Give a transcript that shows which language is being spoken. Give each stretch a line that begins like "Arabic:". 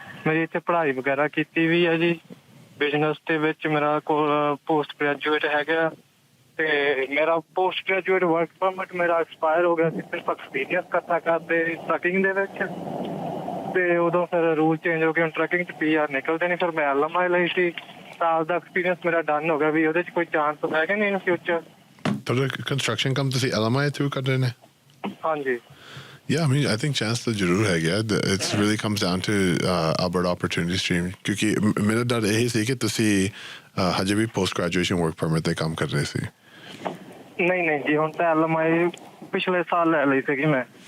Punjabi: ਮੇਰੀ ਇੱਥੇ ਪੜ੍ਹਾਈ ਵਗੈਰਾ ਕੀਤੀ ਵੀ ਹੈ ਜੀ। ਬਿਜ਼ਨਸ ਦੇ ਵਿੱਚ ਮੇਰਾ ਕੋਲ ਪੋਸਟ ਗ੍ਰੈਜੂਏਟ ਹੈਗਾ ਤੇ ਮੇਰਾ ਪੋਸਟ ਗ੍ਰੈਜੂਏਟ ਵਰਕ ਪਰਮਿਟ ਮੇਰਾ ਐਕਸਪਾਇਰ ਹੋ ਗਿਆ ਸੀ ਸਿਰਫ ਐਕਸਪੀਰੀਅੰਸ ਕਰਤਾ ਕਰਦੇ ਟਰੱਕਿੰਗ ਦੇ ਵਿੱਚ। ਤੇ ਉਦੋਂ ਫਿਰ ਰੂਲ ਚੇਂਜ ਹੋ ਗਏ, ਹੁਣ ਟਰੱਕਿੰਗ 'ਚ PR ਨਿਕਲਦੇ ਨਹੀਂ। ਫਿਰ ਮੈਂ LMI ਲਈ ਸੀ, ਸਾਲ ਦਾ ਐਕਸਪੀਰੀਅੰਸ ਮੇਰਾ ਡਨ ਹੋ ਗਿਆ। ਵੀ ਉਹਦੇ 'ਚ ਕੋਈ ਚਾਂਸ ਹੈਗਾ ਨਹੀਂ
English: In future?
Punjabi: ਤੁਹਾਡਾ ਕੰਸਟਰਕਸ਼ਨ ਕੰਮ ਤੁਸੀਂ LMI ਥਰੂ ਕਰ ਰਹੇ ਨੇ? ਹਾਂਜੀ।
English: Yeah, I mean, I think chance to
Punjabi: ਜ਼ਰੂਰ ਹੈਗਾ।
English: It really comes down to Alberta opportunity stream,
Punjabi: ਕਿਉਂਕਿ ਮੇਰਾ ਡਰ ਇਹ ਸੀ ਕਿ ਤੁਸੀਂ ਹਜੇ ਵੀ ਪੋਸਟ ਗ੍ਰੈਜੂਏਸ਼ਨ ਵਰਕ ਪਰਮਿਟ ਤੇ ਕੰਮ ਕਰ ਰਹੇ ਸੀ। ਨਹੀਂ ਜੀ, ਹੁਣ ਤਾਂ LMI ਪਿਛਲੇ ਸਾਲ ਲੈ ਲਈ ਸੀਗੀ ਮੈਂ।